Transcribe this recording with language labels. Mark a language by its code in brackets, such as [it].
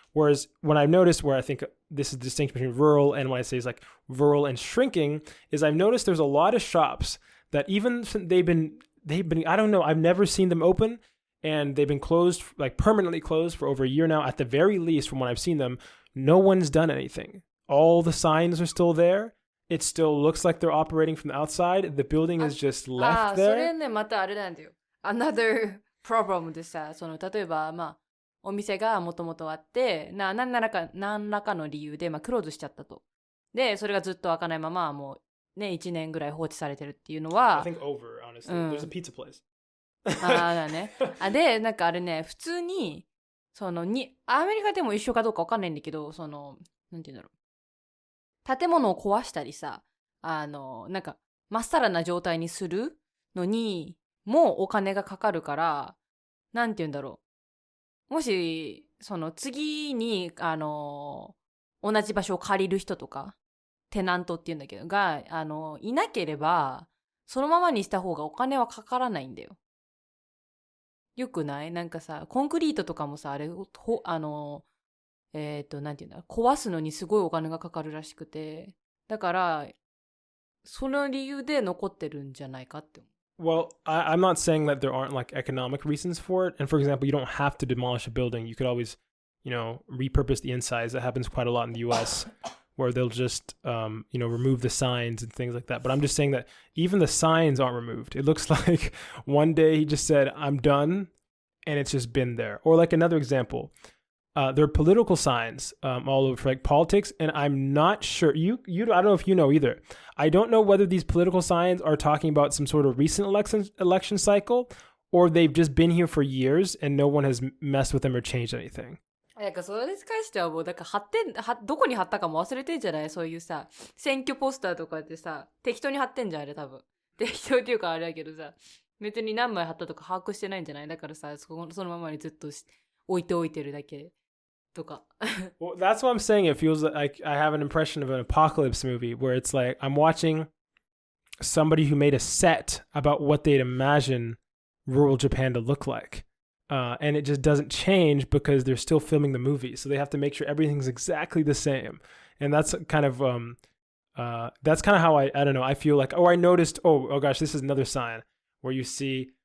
[en] Whereas when I've noticed, where I think this is the distinction between rural and when I say it's like rural and shrinking, is I've noticed there's a lot of shops that even they've been I don't know, I've never seen them open, and they've been closed, like permanently closed, for over a year now. At the very least, from when I've seen them, no one's done anything. All the signs are still there. It still looks like they're operating from the outside. The building is just left there. [ja] それね、またあれなんだよ。 [en] Another problem [ja] でさ、その例えばまあお店がもともとあって何らかの理由でまあクローズしちゃったと。でそれがずっと開かないままもうね1年ぐらい放置されてるっていうのは。 [en] I think over, honestly. There's a pizza place. [ja] だね。でなんかあれね普通にそのアメリカでも一緒かどうかわかんないんだけど、そのなんていうんだろう、建物を壊したりさ、なんかまっさらな状態にするのにもお金がかかるから、なんて言うんだろう。もし、その次に、同じ場所を借りる人とか、テナントって言うんだけど、が、いなければ、そのままにした方がお金はかからないんだよ。よくない？なんかさ、コンクリートとかもさ、あれ、なんて言うんだろう、壊すのにすごいお金がかかるらしくて、だから、その理由で残ってるんじゃないかって思う。 [en] Well, I'm not saying that there aren't like economic reasons for it. And for example, you don't have to demolish a building. You could always, repurpose the insides. That happens quite a lot in the US, where they'll just, remove the signs and things like that. But I'm just saying that even the signs aren't removed. It looks like one day he just said, I'm done, and it's just been there. Or like another example, there are political signs all over for like politics, and I'm not sure. I don't know if you know either. I don't know whether these political signs are talking about some sort of recent election cycle, or they've just been here for years and no one has messed with them or changed anything. [ja] なんかそれに関してはもうだからどこに貼ったかも忘れてんじゃない？そういうさ選挙ポスターとかってさ適当に貼ってんじゃん、あれ多分。適当っていうかあれだけどさ、別に何枚貼ったとか把握してないんじゃない？だからさそのままにずっと置いておいてるだけ。 [en] Well, that's what I'm saying. It feels like I have an impression of an apocalypse movie where it's like I'm watching somebody who made a set about what they'd imagine rural Japan to look like. And it just doesn't change because they're still filming the movie. So they have to make sure everything's exactly the same. And that's kind of how I don't know. I feel like, I noticed, oh gosh, this is another sign where you see